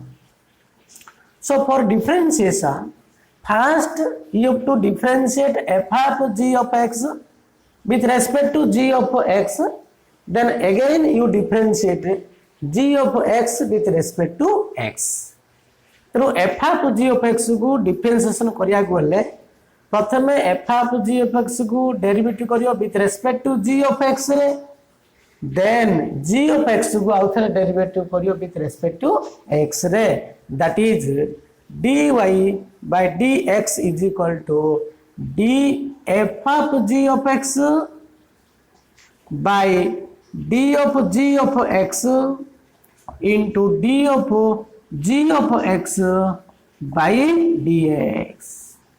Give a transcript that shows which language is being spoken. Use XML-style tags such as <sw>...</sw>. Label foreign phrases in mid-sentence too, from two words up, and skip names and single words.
<en>So for differentiation, first you have to differentiate f of g of x with respect to g of x, then again you differentiate g of x with respect to x. So f of g of x को differentiation</en> <or>କରିଆ ଗଲେ ପ୍ରଥମେ</or> <en>f of g of x को derivative करियो with respect to g of x रे, then g of x को आउथरे derivative करियो with respect to x रे, that is dy by dx is equal to df of g of x by d of g of x into d of g of x by dx.</en>